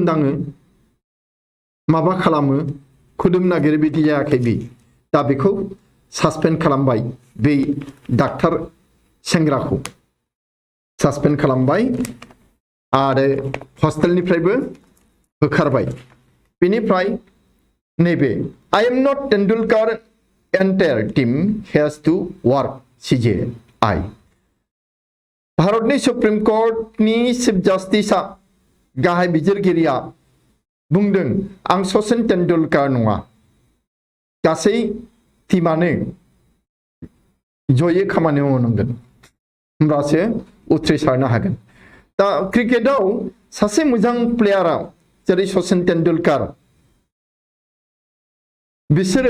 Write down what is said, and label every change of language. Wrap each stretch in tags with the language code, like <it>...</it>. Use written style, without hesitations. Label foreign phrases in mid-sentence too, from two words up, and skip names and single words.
<brx>दाङो माबा खालामो खुदुम नागिरो बिदि जायाखै बि दा बेखौ सासपेन्ड खालामबाय बे डाक्टार सेंग्राखौ सासपेन्ड खालामबाय आरो हस्टेलनिफ्रायबो होखारबाय बेनिफ्राय नैबे</brx> <en>I am not Tendulkar entire team has to work</en> <brx>CJI भारतनि सुप्रीम कोर्टनि चीफ जस्टिसआ गाहाय बिजिरगिरिया बुंदों आं सचिन तेंदुलकार नङा गासै टीमानो जयै खामानि मावनांगोन होमब्लासो उथ्रिसारनो हागोन दा क्रिकेटआव सासे मोजां प्लेयारा जेरै सचिन तेंदुलकार बिसोरो</brx>